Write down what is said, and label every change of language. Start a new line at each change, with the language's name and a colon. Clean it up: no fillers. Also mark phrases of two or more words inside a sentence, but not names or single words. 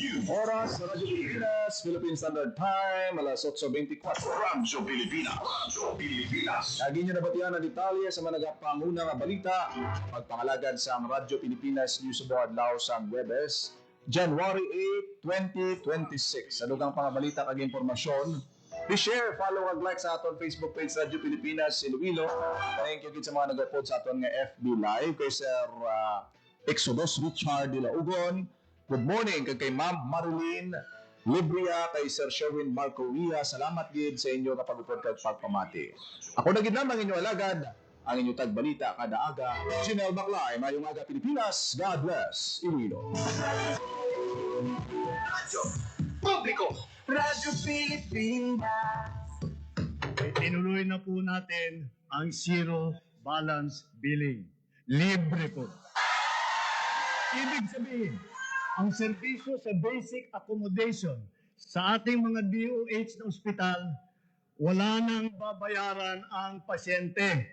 Hiligaynon: Oras sa Radyo Pilipinas, Philippine Standard Time, alas 8:24. Radyo Pilipinas. Radyo Pilipinas. Lagi nyo nabatian ang detalye sa mga nagapanguna nga balita. Pagpangalagad sa Radyo Pilipinas News Board Lao sa Webes, January 8, 2026. Sa dugang pangabalita kag impormasyon, i-share, follow ag like sa aton Facebook page Radyo Pilipinas Iloilo.
English: Thank you
Hiligaynon: sa mga nag-upload sa aton nga FB Live kay Sir Exodus Richard de la Ugon. Good morning kay Ma'am Marilyn Libria, kay Sir Sherwin Marco Ria. Salamat gid sa inyo kapag upod kag pagpamati. Ako na gid lamang inyo alagad ang inyo tagbalita kada aga. Janelle Maclay, mayong aga Pilipinas.
English: God bless Iloilo.
Hiligaynon: Radyo Publiko. Radyo Pilipinas.
Filipino: Tinuloy na po natin ang zero balance billing. Libre po. Ibig sabihin, ang serbisyo sa
English: basic accommodation
Filipino: sa ating mga DOH na ospital, wala nang babayaran ang pasyente.